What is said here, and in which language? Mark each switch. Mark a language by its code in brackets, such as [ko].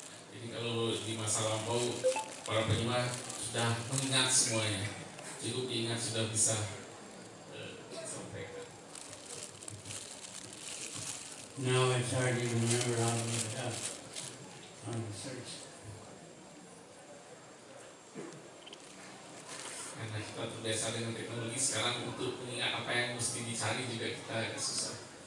[id] Jadi kalau di masa lampau para penyembah sudah mengingat semuanya, cukup diingat sudah bisa sampaikan. [en] Now it's hard to even remember how to look it up on the search. [id] Karena kita terbiasa dengan teknologi sekarang, untuk mengingat apa yang mesti dicari juga kita agak susah.